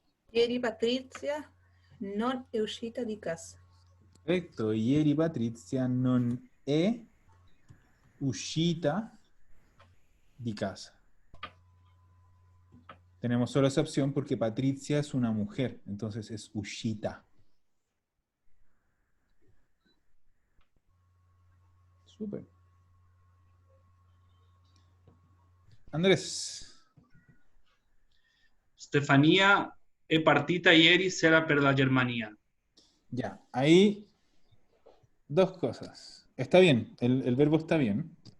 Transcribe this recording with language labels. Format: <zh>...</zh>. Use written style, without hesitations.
<it>Ieri Patrizia non è uscita di casa.</it> <es>Perfecto.</es> <it>Ieri Patrizia non è uscita di casa.</it> <es>Tenemos solo esa opción porque Patricia es una mujer, entonces es uscita. Súper. Andrés.</es> <it>Stefania è partita ieri sera per la Germania.</it> <es>Ya, ahí dos cosas. Está bien, el verbo está bien.</es>